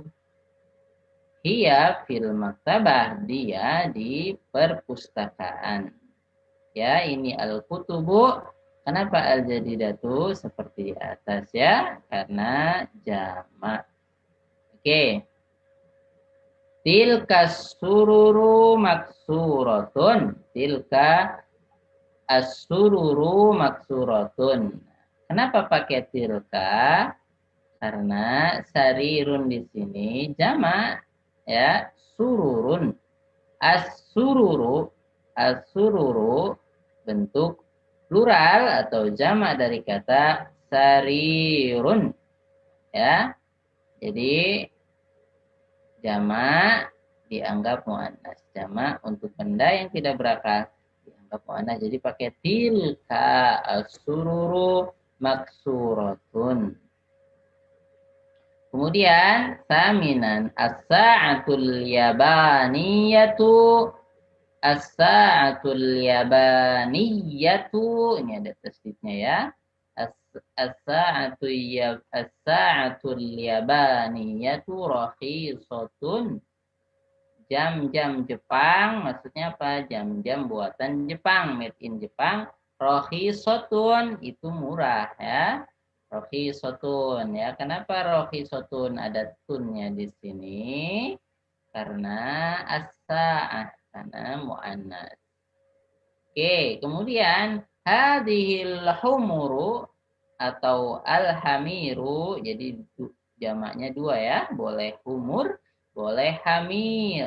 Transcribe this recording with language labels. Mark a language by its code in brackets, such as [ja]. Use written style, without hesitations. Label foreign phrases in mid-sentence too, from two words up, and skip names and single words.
[ar] هي في المكتبة, [id] dia di perpustakaan. Ya, ini [ar] الكتب. [id] Kenapa al jadidatu seperti di atas ya? Karena jamak. Oke. [ar] تلك سرر مكسورة. تلك السرر مكسورة. [id] Kenapa pakai tilka? Karena sarirun di sini jamak ya, sururun. [ar] السرر، السرر [id] bentuk plural atau jamak dari kata sarirun. Ya. Jadi jamak dianggap muannas. Jamak untuk benda yang tidak berakal dianggap muannas. Jadi pakai [ar] تلك السرر مكسورة. Kemudian ثامناً الساعات اليابانية، الساعات اليابانية, [id] ini ada tasdidnya ya. [ar] الساعات اليابانية رخيصة. [id] Jam-jam Jepang, maksudnya apa? Jam-jam buatan Jepang, [en] made in Jepang. [id] Rakhisatun itu murah ya. Rakhisatun ya. Kenapa rakhisatun ada tunnya di sini? Karena as-sa'ah, karena muannas. Oke, kemudian [ar] هذه الحمر, [id] atau al-hamiru, jadi jamaknya dua ya, boleh humur, boleh hamir.